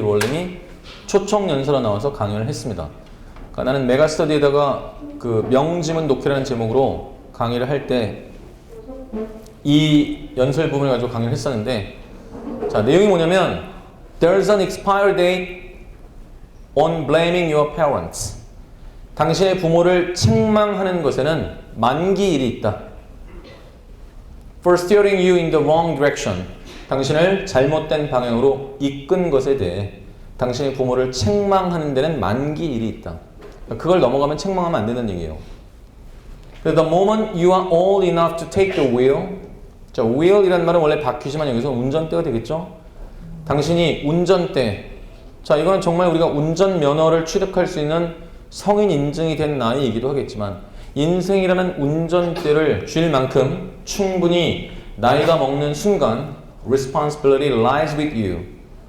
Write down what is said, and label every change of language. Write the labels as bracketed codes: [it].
[ko] 롤링이 초청 연설로 나와서 강연을 했습니다. 그러니까 나는 메가스터디에다가 그 명지문 독해라는 제목으로 강의를 할 때 이 연설 부분을 가지고 강의를 했었는데 자, 내용이 뭐냐면 [en] There's an expiry date on blaming your parents. [ko] 당신의 부모를 책망하는 것에는 만기일이 있다. [en] For steering you in the wrong direction. [ko] 당신을 잘못된 방향으로 이끈 것에 대해 당신의 부모를 책망하는 데는 만기일이 있다. 그걸 넘어가면 책망하면 안 된다는 얘기예요. [en] The moment you are old enough to take the wheel. [ko] 자, wheel이라는 말은 원래 바퀴지만 여기서 운전대가 되겠죠? 당신이 운전대. 자, 이거는 정말 우리가 운전면허를 취득할 수 있는 성인 인증이 된 나이이기도 하겠지만 인생이라는 운전대를 쥘 만큼 충분히 나이가 먹는 순간 [en] responsibility lies with you.